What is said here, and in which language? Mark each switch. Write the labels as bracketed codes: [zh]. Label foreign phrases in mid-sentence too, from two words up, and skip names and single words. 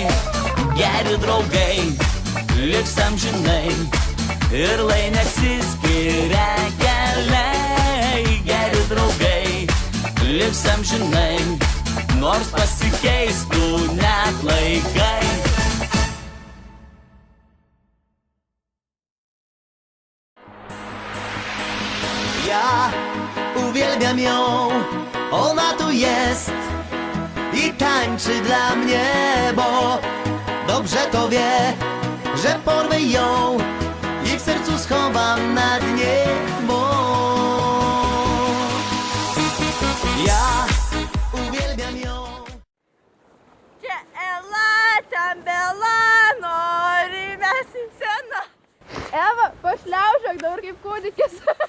[lt] Geri draugai, liks amžinai ir lai nesiskiria keliai. Geri draugai, liks amžinai, nors pasikeistų net laikai. [pl] Ja uwielbiam ją, ona tu jest i tańczy dla mnie, bo dobrze to wie, że porwę ją i w sercu schowam na dnie, bo ja uwielbiam ją. [lt] Čia Ela, ten Bela, nori mes į sceną. Eva, pašliaužiok dabar kaip kūdikis.